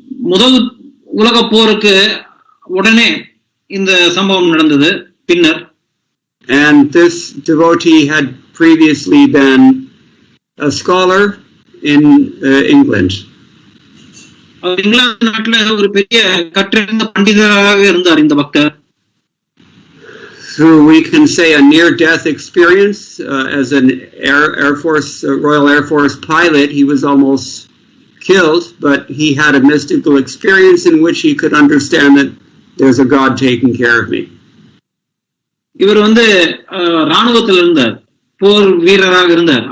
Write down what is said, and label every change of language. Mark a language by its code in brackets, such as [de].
[ta] முதல் உலக போருக்கு உடனே இந்த சம்பவம் நடந்தது. பின்னர் [en] and this devotee had previously been a scholar in England. [ta] England நாட்டில் ஒரு பெரிய கற்றறிந்த பண்டிதராக இருந்தார் இந்த பக்தர். [en] through, we can say, a near-death experience. As an Air Force, Royal Air Force pilot, he was almost killed, but he had a mystical experience in which he could understand that there's a God taking care of me. [ta] இவர் வந்து ராணுவத்தில் இருந்தார், போர் வீரராக இருந்தார்.